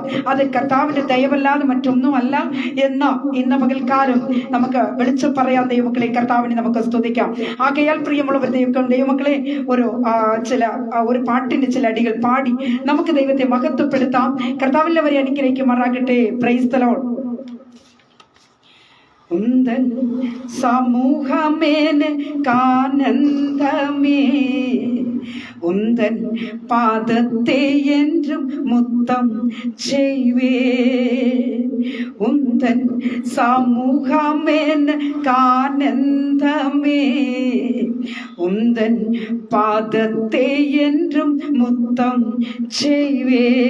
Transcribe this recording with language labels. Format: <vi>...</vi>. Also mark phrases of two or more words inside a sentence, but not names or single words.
<ml>അത് കർത്താവിന്റെ ദയവല്ലാതെ മറ്റൊന്നുമല്ല എന്ന് ഇന്ന് പകൽക്കാലം നമുക്ക് വിളിച്ചു പറയാം. ദൈവമക്കളെ, കർത്താവിനെ നമുക്ക് സ്തുതിക്കാം. ആകയാൽ പ്രിയമുള്ളവർ, ദൈവമക്കളെ, ഒരു പാട്ടിന്റെ ചില അടികൾ പാടി നമുക്ക് ദൈവത്തെ മഹത്വപ്പെടുത്താം. കർത്താവില്ലവരെ അനുഗ്രഹിക്കുമാറാകട്ടെ.</ml> <en>praise the Lord.</en> <ta>உந்தன் சமூகமேன கானந்தமே, உந்தன் பாதத்தை என்றும் முத்தம் செய்வே, உந்தன் சமூகமேன கானந்தமே, உந்தன் பாதத்தை என்றும் முத்தம் செய்வே.</ta>